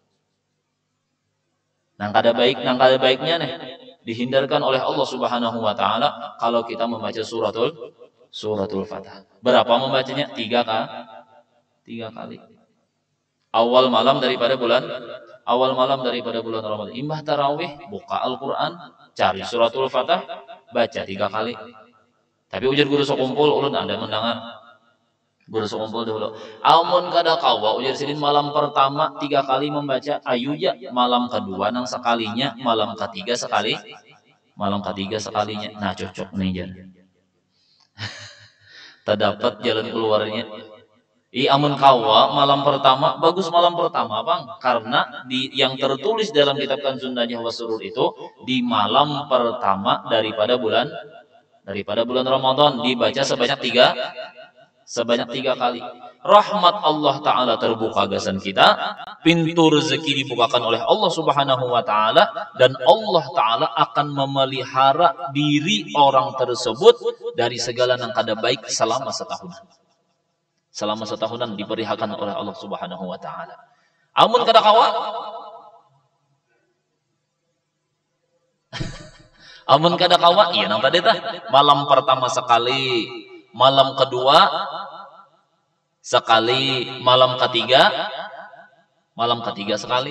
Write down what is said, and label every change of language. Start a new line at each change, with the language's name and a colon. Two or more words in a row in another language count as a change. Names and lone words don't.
Banjar: Nang kada baiknya nih dihindarkan oleh
Arabic: Allah Subhanahu wa Ta'ala
Banjar: kalau kita membaca suratul Fatah.
Indonesian: Berapa membacanya? 3 kali. Awal malam daripada bulan awal malam daripada bulan Ramadan.
Banjar: Imbah tarawih, buka Al-Quran, cari suratul Fatah, baca 3 kali. Tapi ujar guru sok kumpul, ulun ada mendengar. Guru sok kumpul dulu. Amun kada kawa, ujar sidin malam pertama 3 kali membaca ayuya, malam kedua nang sekalinya, malam ketiga sekali, malam ketiga sekalinya. Nah cocok nih jar.
Indonesian: Terdapat jalan keluarnya.
Banjar: Amun kawa malam pertama bagus malam pertama bang, karena yang tertulis dalam kitab Kanzun Najah Wasurur itu di malam pertama daripada bulan Ramadan dibaca sebanyak 3 kali.
Indonesian: Rahmat
Arabic: Allah Ta'ala
Indonesian: terbuka gasan kita, pintu rezeki dibukakan oleh
Arabic: Allah Subhanahu Wa Ta'ala,
Indonesian: dan
Arabic: Allah Ta'ala
Indonesian: akan memelihara diri orang tersebut dari segala yang kada baik selama setahunan. Selama setahunan diberikan oleh
Arabic: Allah Subhanahu Wa Ta'ala.
Banjar: Amun kada kawa, amun kada kawa, iya nang tadi tah, malam pertama sekali, malam kedua sekali, malam ketiga sekali.